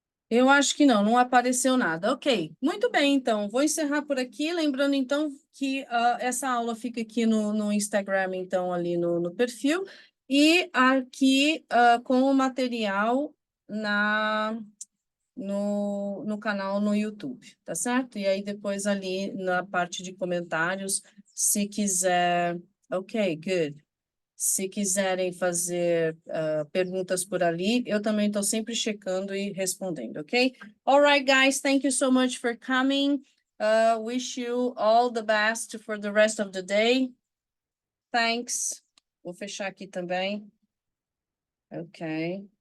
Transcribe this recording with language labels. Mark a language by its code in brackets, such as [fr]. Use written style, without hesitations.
[pt] Eu acho que não apareceu nada. Ok, muito bem, então, vou encerrar por aqui, lembrando, então, que essa aula fica aqui no Instagram, então, ali no perfil, e aqui com o material no canal no YouTube, tá certo? E aí, depois ali na parte de comentários, se quiser... Ok, good. Se quiserem fazer perguntas por ali, eu também estou sempre checando e respondendo, ok? [en] All right, guys, thank you so much for coming. Wish you all the best for the rest of the day. [pt] Thanks. Vou fechar aqui também. Ok.